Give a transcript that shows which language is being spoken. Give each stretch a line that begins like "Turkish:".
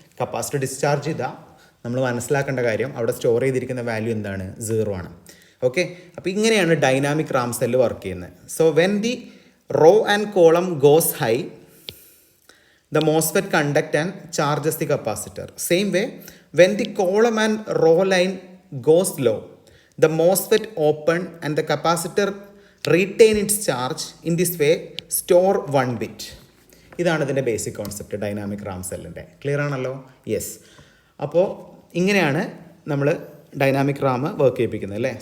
Malayalam: Capacitor discharge ചെയ്താൽ നമ്മൾ മനസ്സിലാക്കേണ്ട കാര്യം അവിടെ സ്റ്റോർ ചെയ്തിരിക്കുന്ന വാല്യൂ എന്താണ്? 0 ആണ്. ഓക്കെ, അപ്പോൾ ഇങ്ങനെയാണ് ഡൈനാമിക് റാം സെല്ല് വർക്ക് ചെയ്യുന്നത്.
English: So when the row and column goes high, the MOSFET conduct and charges the capacitor. Same way, when the column and row line goes low, the MOSFET open and the capacitor retain its charge. In this way, store 1 bit.
Malayalam: ഇതാണ് ഇതിൻ്റെ basic concept dynamic Ram സെല്ലിൻ്റെ. Clear ആണല്ലോ? Yes. അപ്പോൾ ഇങ്ങനെയാണ് നമ്മൾ dynamic Ram work ചെയ്യിപ്പിക്കുന്നത് അല്ലേ.